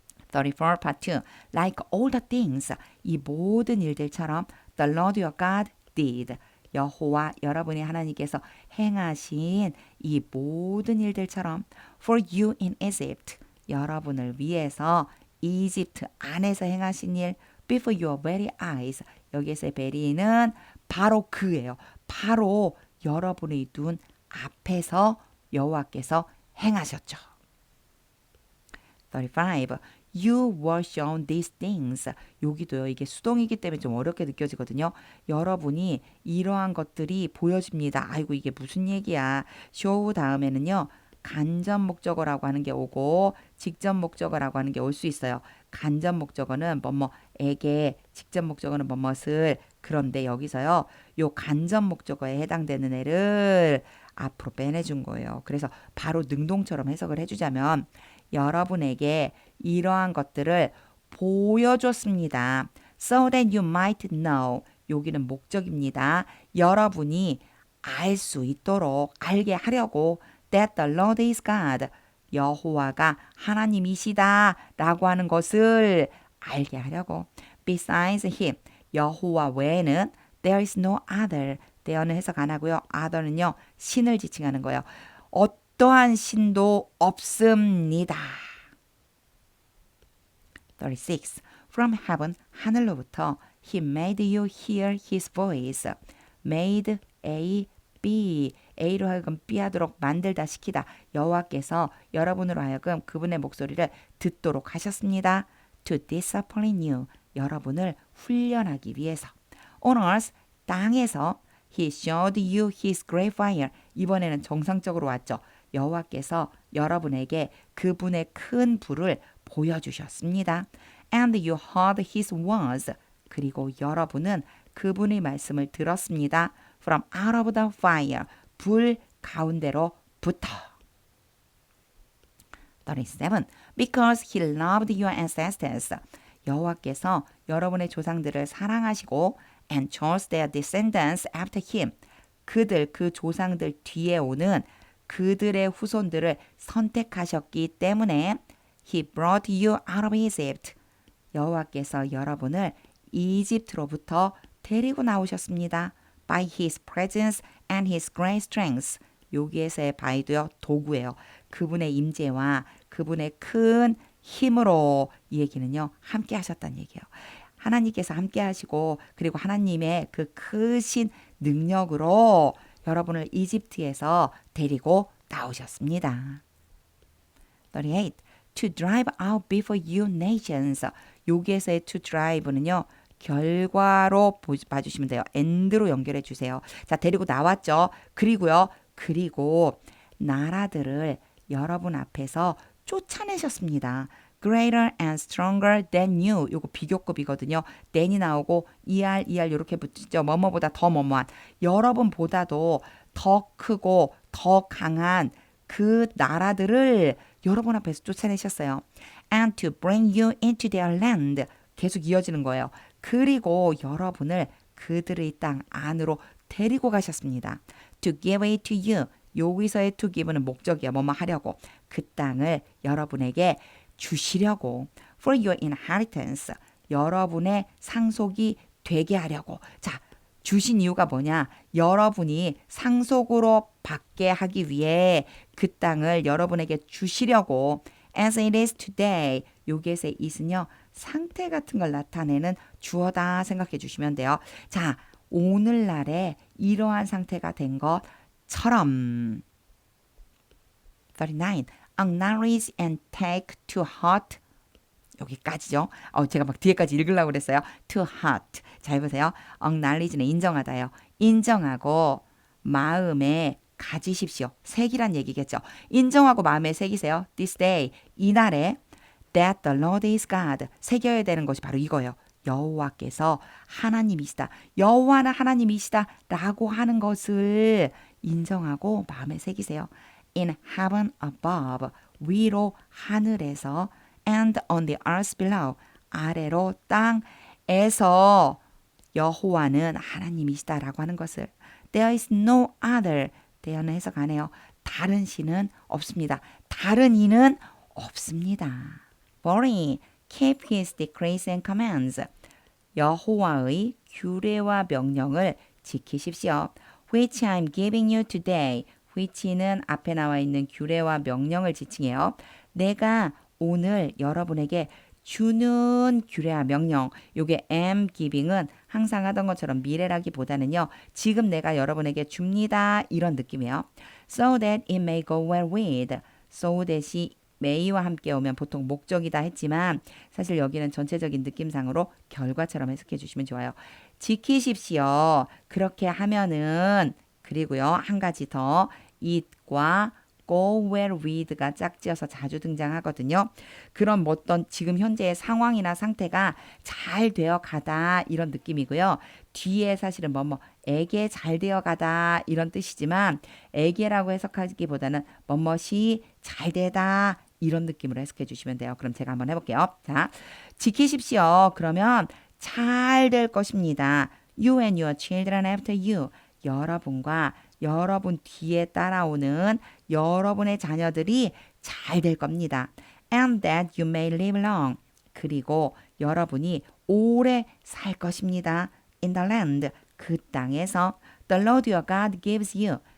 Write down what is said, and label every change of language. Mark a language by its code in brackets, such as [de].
[en] 34 part 2 Like all the things [ko] 이 모든 일들처럼 [en] the Lord your God did [ko] 여호와 여러분의 하나님께서 행하신 이 모든 일들처럼 [en] for you in Egypt [ko] 여러분을 위해서 이집트 안에서 행하신 일 [en] before your very eyes [ko] 여기에서의 very는 바로 그예요. 바로 여러분의 눈 앞에서 여호와께서 행하셨죠. 35. [en] You were shown these things. [ko] 여기도요. 이게 수동이기 때문에 좀 어렵게 느껴지거든요. 여러분이 이러한 것들이 보여집니다. 아이고 이게 무슨 얘기야. show 다음에는요. 간접 목적어라고 하는 게 오고 직접 목적어라고 하는 게 올 수 있어요. 간접 목적어는 뭐뭐에게 직접 목적어는 뭐뭇을 그런데 여기서요. 요 간접 목적어에 해당되는 애를 앞으로 빼내준 거예요. 그래서 바로 능동처럼 해석을 해주자면 여러분에게 이러한 것들을 보여줬습니다. [en] So that you might know. [ko] 여기는 목적입니다. 여러분이 알 수 있도록 알게 하려고 [en] that the Lord is God. [ko] 여호와가 하나님이시다 라고 하는 것을 알게 하려고. [en] Besides him. [ko] 여호와 외에는 [en] there is no other. [ko] there는 해석 안 하고요. other는요. 신을 지칭하는 거예요. 어떠한 신도 없습니다. 36. [en] From heaven, [ko] 하늘로부터 [en] He made you hear His voice. Made A, B. [ko] A로 하여금 B 하도록 만들다 시키다. 여호와께서 여러분으로 하여금 그분의 목소리를 듣도록 하셨습니다. [en] To discipline you. [ko] 여러분을 훈련하기 위해서. [en] On earth, [ko] 땅에서 [en] He showed you His great fire. [ko] 이번에는 정상적으로 왔죠. 여호와께서 여러분에게 그분의 큰 불을 보여주셨습니다. [en] And you heard His words. [ko] 그리고 여러분은 그분의 말씀을 들었습니다. [en] From out of the fire. [ko] 불 가운데로부터. [en] 37. Because He loved your ancestors. [ko] 여호와께서 여러분의 조상들을 사랑하시고 [en] and chose their descendants after him. [ko] 그들 그 조상들 뒤에 오는 그들의 후손들을 선택하셨기 때문에 [en] he brought you out of Egypt. [ko] 여호와께서 여러분을 이집트로부터 데리고 나오셨습니다. [en] by his presence and his great strength. [ko] 여기에서의 by도요. 도구예요. 그분의 임재와 그분의 큰 힘으로 이 얘기는요. 함께 하셨다는 얘기예요. 하나님께서 함께 하시고 그리고 하나님의 그 크신 능력으로 여러분을 이집트에서 데리고 나오셨습니다. 38. [en] To drive out before you nations. [ko] 여기에서의 to drive는요. 결과로 봐주시면 돼요. end로 연결해 주세요. 자, 데리고 나왔죠. 그리고요. 그리고 나라들을 여러분 앞에서 쫓아내셨습니다. [en] Greater and stronger than you. [ko] 요거 비교급이거든요. than이 나오고 er 이렇게 붙이죠. 뭐뭐보다 더 뭐뭐한. 여러분보다도 더 크고 더 강한 그 나라들을 여러분 앞에서 쫓아내셨어요. [en] And to bring you into their land. [ko] 계속 이어지는 거예요. 그리고 여러분을 그들의 땅 안으로 데리고 가셨습니다. [en] To give it to you. [ko] 여기서의 to give는 목적이야. 뭐뭐 하려고. 그 땅을 여러분에게 주시려고. [en] For your inheritance. [ko] 여러분의 상속이 되게 하려고. 자, 주신 이유가 뭐냐? 여러분이 상속으로 받게 하기 위해 그 땅을 여러분에게 주시려고. [en] As it is today. [ko] 여기에서의 is는요. 상태 같은 걸 나타내는 주어다 생각해 주시면 돼요. 자, 오늘날에 이러한 상태가 된 것처럼 39. [en] Acknowledge and take to heart [ko] 여기까지죠. 제가 막 뒤에까지 읽으려고 그랬어요. [en] To heart. [ko] 잘 보세요. Acknowledge는 인정하다요. 인정하고 마음에 가지십시오. 새기란 얘기겠죠. 인정하고 마음에 새기세요. [en] This day. [ko] 이날에 [en] that the Lord is God. [ko] 새겨야 되는 것이 바로 이거예요. 여호와께서 하나님이시다. 여호와는 하나님이시다. 라고 하는 것을 인정하고 마음에 새기세요. [en] In heaven above. [ko] 위로 하늘에서 [en] and on the earth below. [ko] 아래로 땅에서 여호와는 하나님이시다. 라고 하는 것을 [en] There is no other. [ko] 대어는 해석 안 해요. 다른 신은 없습니다. 다른 이는 없습니다. 40. [en] Keep his decrees and commands. [ko] 여호와의 규례와 명령을 지키십시오. [en] Which I am giving you today. [ko] which는 앞에 나와 있는 규례와 명령을 지칭해요. 내가 오늘 여러분에게 주는 규례와 명령. 요게 am giving은 항상 하던 것처럼 미래라기보다는요. 지금 내가 여러분에게 줍니다. 이런 느낌이에요. [en] So that it may go well with. [ko] So that이 may와 함께 오면 보통 목적이다 했지만 사실 여기는 전체적인 느낌상으로 결과처럼 해석해 주시면 좋아요. 지키십시오. 그렇게 하면은 그리고요. 한 가지 더 it과 go well with가 짝지어서 자주 등장하거든요. 그런 어떤 지금 현재의 상황이나 상태가 잘 되어 가다 이런 느낌이고요. 뒤에 사실은 뭐뭐에게 잘 되어 가다 이런 뜻이지만 에게라고 해석하기보다는 뭐뭐이 잘 되다 이런 느낌으로 해석해 주시면 돼요. 그럼 제가 한번 해볼게요. 자, 지키십시오. 그러면 잘 될 것입니다. [en] You and your children after you. [ko] 여러분과 여러분 뒤에 따라오는 여러분의 자녀들이 잘 될 겁니다. [en] And that you may live long. [ko] 그리고 여러분이 오래 살 것입니다. [en] In the land. [ko] 그 땅에서 [en] The Lord your God gives you.